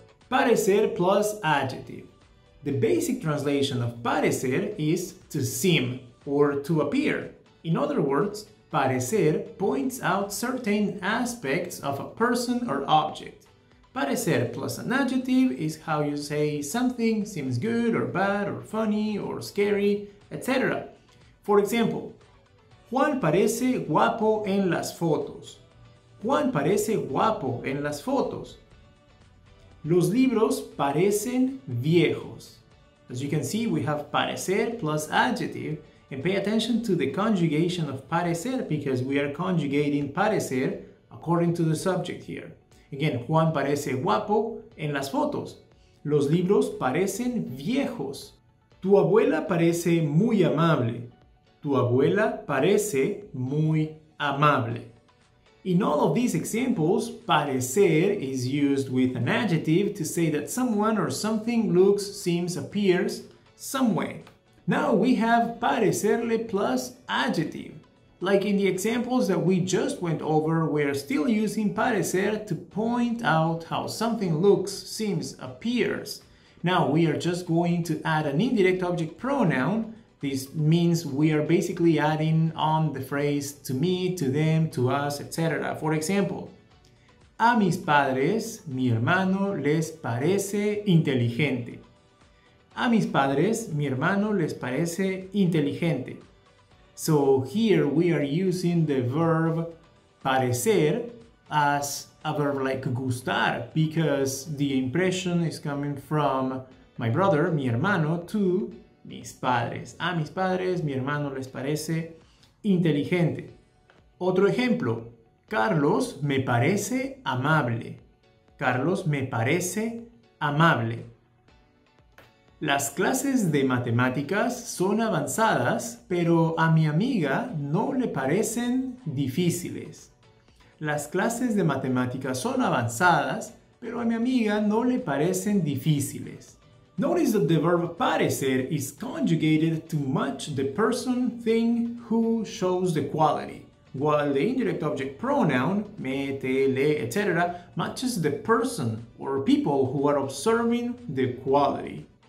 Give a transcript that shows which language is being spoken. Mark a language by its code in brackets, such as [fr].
[en] Parecer plus adjective. The basic translation of parecer is to seem or to appear. In other words, parecer points out certain aspects of a person or object. Parecer plus an adjective is how you say something seems good or bad or funny or scary, etc. For example, [es] Juan parece guapo en las fotos. Juan parece guapo en las fotos. Los libros parecen viejos. [en] As you can see, we have parecer plus adjective, and pay attention to the conjugation of parecer because we are conjugating parecer according to the subject here. Again, [es] Juan parece guapo en las fotos. Los libros parecen viejos. Tu abuela parece muy amable. Tu abuela parece muy amable. [en] In all of these examples, parecer is used with an adjective to say that someone or something looks, seems, appears some way. Now we have parecerle plus adjective. Like in the examples that we just went over, we're still using parecer to point out how something looks, seems, appears. Now we are just going to add an indirect object pronoun. This means we are basically adding on the phrase to me, to them, to us, etc. For example, [es] a mis padres, mi hermano les parece inteligente. A mis padres, mi hermano les parece inteligente. [en] So here we are using the verb parecer as a verb like gustar because the impression is coming from my brother, [es] mi hermano, [en] to [es] mis padres. A mis padres, mi hermano les parece inteligente. Otro ejemplo. Carlos me parece amable. Carlos me parece amable. Las clases de matemáticas son avanzadas, pero a mi amiga no le parecen difíciles. Las clases de matemáticas son avanzadas, pero a mi amiga no le parecen difíciles. [en] Notice that the verb parecer is conjugated to match the person, thing, who shows the quality, while the indirect object pronoun, me, te, le, etc. matches the person or people who are observing the quality.